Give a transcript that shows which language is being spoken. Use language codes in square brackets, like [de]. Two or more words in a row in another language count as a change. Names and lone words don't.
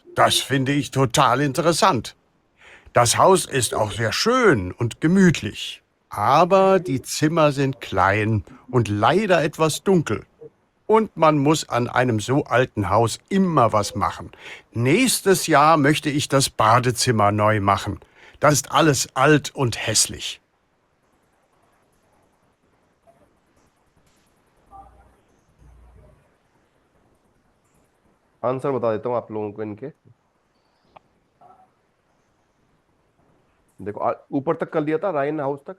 [de] Das finde ich total interessant. Das Haus ist auch sehr schön und gemütlich. Aber die Zimmer sind klein und leider etwas dunkel. Und man muss an einem so alten Haus immer was machen. Nächstes Jahr möchte ich das Badezimmer neu machen. Das ist alles alt und hässlich. [hi] आंसर बता देता हूँ आप लोगों को इनके। देखो ऊपर तक कर लिया था, [de] Reihen Haus [hi] तक।